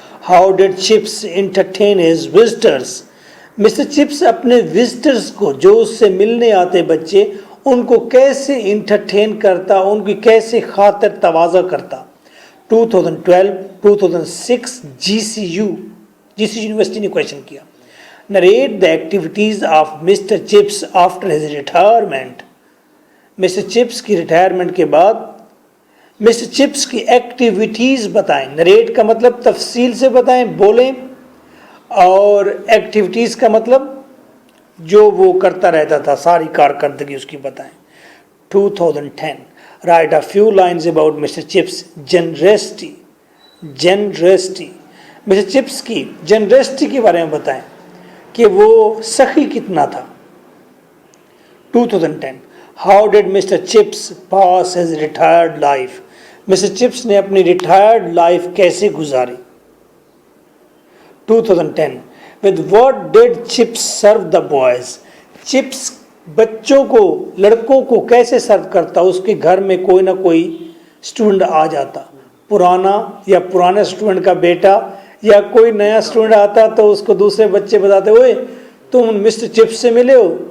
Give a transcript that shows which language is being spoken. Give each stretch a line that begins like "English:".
English: How did chips entertain his visitors?
Hindi: Mister chips अपने visitors को, जो उससे मिलने आते बच्चे, उनको कैसे इंटरटेन करता, उनकी कैसे खातिर तवाज़ा करता? 2012, 2006 GCU यूनिवर्सिटी ने क्वेश्चन किया।
English: Narrate the activities of Mr. Chips after his retirement.
Hindi: Mister chips की रिटायरमेंट के बाद मिस्टर चिप्स की एक्टिविटीज़ बताएं। नरेट का मतलब तफसील से बताएं, बोलें, और एक्टिविटीज़ का मतलब जो वो करता रहता था, सारी कारकर्दगी उसकी बताएं।
English: 2010. Write a few lines about Mr. Chips' generosity.
Hindi: Mister chips की जनरसिटी के बारे में बताएं कि वो सखी कितना था।
English: 2010. How did Mr. Chips pass his retired life?
Hindi: Mister chips ने अपनी रिटायर्ड लाइफ कैसे गुजारी?
English: 2010. With what did Chips serve the boys?
Hindi: Chips बच्चों को, लड़कों को कैसे सर्व करता? उसके घर में कोई ना कोई स्टूडेंट आ जाता, पुराना या पुराने स्टूडेंट का बेटा या कोई नया स्टूडेंट आता तो उसको दूसरे बच्चे बताते, ओए तुम मिस्टर चिप्स से मिले हो?